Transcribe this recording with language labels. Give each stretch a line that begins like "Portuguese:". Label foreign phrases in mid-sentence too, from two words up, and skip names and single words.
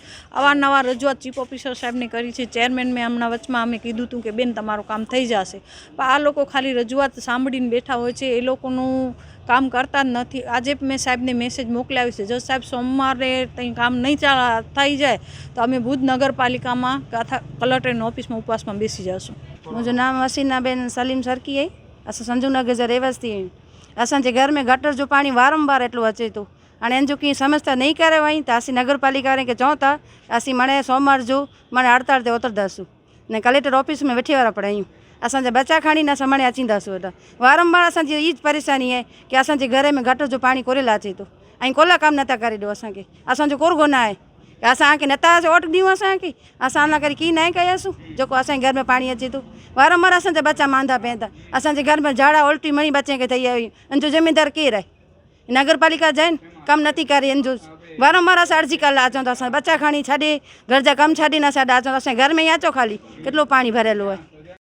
Gujarati: અવારનવાર રજૂઆત ચીફ ઓફિસર સાહેબને કરી છે। ચેરમેન મેં હમણાં વચમાં અમે કીધું હતું કે બેન તમારું કામ થઈ જશે, પણ આ લોકો ખાલી રજૂઆત સાંભળીને બેઠા હોય છે, એ લોકોનું કામ કરતા જ નથી। આજે મેં સાહેબને મેસેજ મોકલાવ્યો છે, જો સાહેબ સોમવારે કંઈ કામ નહીં થઈ જાય તો અમે
Sindhi: भुज नगरपालिका में कलेक्टर ऑफिस में उपवास में बेसी जासूँ। मुझे नाम हसीना बेन सलीम सरकी है। अस संजू नगर जा रहवासी हैं। असांजे घर में गटर जो पानी वारंवार एटलू अचे तो हाणे एन जो की समस्या नहीं करे वहीं तो असीं नगरपालिका वारे के चऊं था असीं मणे सोमवार जो मणे हड़ताल ते उतरदासूं ने कलेक्टर ऑफिस में वेठी वारा पड़ायूं। असांजे बच्चा खणी न समणे अचींदासूं। एटा वारंवार असांजी ई ज परेशानी है कि असांजे घर में गटर जो पानी कोरेला अचे तो ऐं कोला काम नथा करे ॾियो असांखे। असांजो कोरगो न आहे असांखे नथा वोट ॾियूं असांखे, असां करी की न कयासीं जेको असांजे घर में पाणी अचे तो। वारंवार असांजा बच्चा मांदा पवनि था। असांजे घर में झाड़ा उल्टी मणी बच्चे खे थी आई। इन जो ज़िम्मेदार केरु आहे? नगरपालिका जैन कम नथी करे। इन जो वारंवार असां अर्जी करेला अचूं था। असां बच्चा खणी छॾे घर जा कम छॾीने असां अचूं। असांजे घर में ई अचो, खाली केतिरो पाणी भरियलु आहे।